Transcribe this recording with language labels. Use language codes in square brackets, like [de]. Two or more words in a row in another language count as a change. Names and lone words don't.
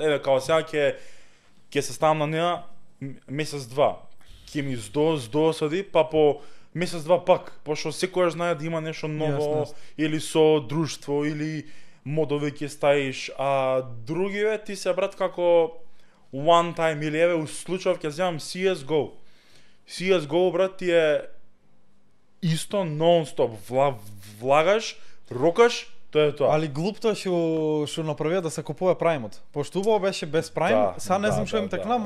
[mk] Еве као сега ќе се ставам на неа месец-два. Ќе ми здосади, па по месец-два пак, пошто секојаш знае да има нешто ново, Јасно. или со друштво, или модови ќе ставиш, а другиве ти се брат како [en] one time [mk] или еве у случајов ќе земам CS:GO. CS:GO брат ти е исто нон-стоп, влагаш, рокаш, тоа е тоа. Али глупто што направија да се купува Праймот. Пошто убаво беше без Прайм, Да, сега не да, знам што да, им да, текна,